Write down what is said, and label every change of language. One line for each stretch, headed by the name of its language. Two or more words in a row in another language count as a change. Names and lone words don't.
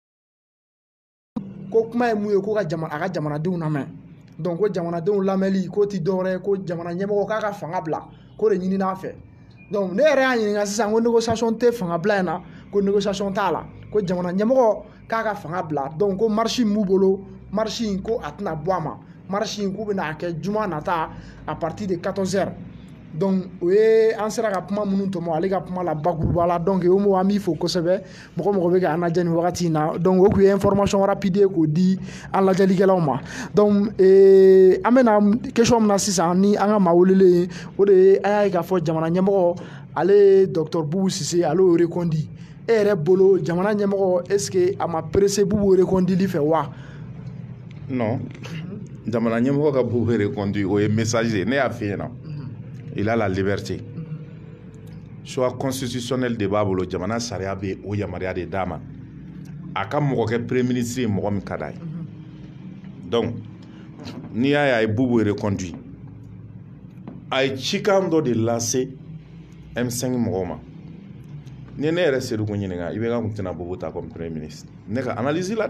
Bambara: ko kuma ye mun ye ko a ka jamanadenw lamɛn donc ko jamanadenw lamɛnli k'o tɛ dɔwɛrɛ ye ko jamana ɲɛmɔgɔ k'a ka fanga bila k'o de ɲinin'a fɛ donc ne yɛrɛ y'a ɲininka sisan ko négociation tɛ fanga bila in na ko négociation t'a la ko jamana ɲɛmɔgɔ k'a ka fanga bila donc ko marche in b'u bolo marche in ko a tɛna bɔ a ma marche in k'u bɛna kɛ juma nata
French: à partir de 14h
Bambara: donc o ye an sera ka kuma minnu tɔmɔ ale ka kuma la bakuruba la donc Omo an b'i fo kosɛbɛ mɔgɔ mɔgɔ bɛ k'an lajɛ nin wagati in na donc o tun ye
French: information rapide
Bambara: ye k'o di an lajɛlikɛlaw ma donc an bɛna question min na sisan ni an ka maa welelen o de ye an y'a ye k'a fɔ jamana ɲɛmɔgɔ ale ye Dr Bubu Sise ale y'o reconduit e yɛrɛ bolo jamana ɲɛmɔgɔ
French: est ce que
Bambara: a ma pressé Bubu recondili fɛ wa non jamana ɲɛmɔgɔ ka Bubu reconduit o ye message ne y'a f'i ɲɛna
French: il a la liberté choix constitutionnel
Bambara: de b'a bolo jamana sariya bɛ o yamaruya de d'a ma a ka mɔgɔ kɛ
French: premier ministre
Bambara: ye mɔgɔ min ka d'a ye donc n'i y'a ye a ye Bubu reconduit a ye cikan dɔ de lase M5 mɔgɔw ma ni ne yɛrɛ Seydou ko ɲininka IBK kun tɛna Bubu ta
French: comme premier ministre
Bambara: ne ka analyse la dɛ